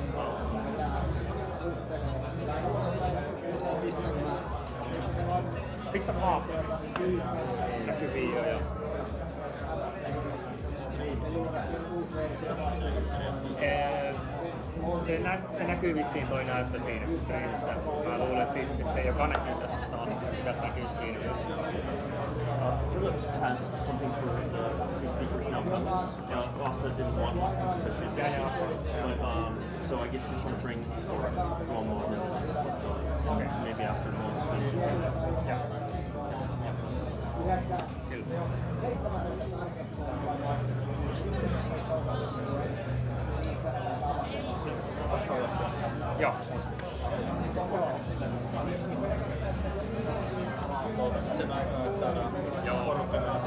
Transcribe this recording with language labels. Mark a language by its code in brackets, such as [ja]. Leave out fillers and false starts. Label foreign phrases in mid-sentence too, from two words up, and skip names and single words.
[fi] Pistä vaan näkyviin jo. Se näkyy vissiin toi näyttö siinä streamissä. Mä luulen, että siis se joka näkyy tässä salassa, pitäisi näkyä siinä myös. [en] Philip has something for the two speakers now coming. Asta didn't want one because she's but so I guess she's going to bring Tuomo and then this one. So maybe after Tuomo's speech. Yeah. [fi] Joo, Odotat sen aikaa, että saadaan porukka kanssa.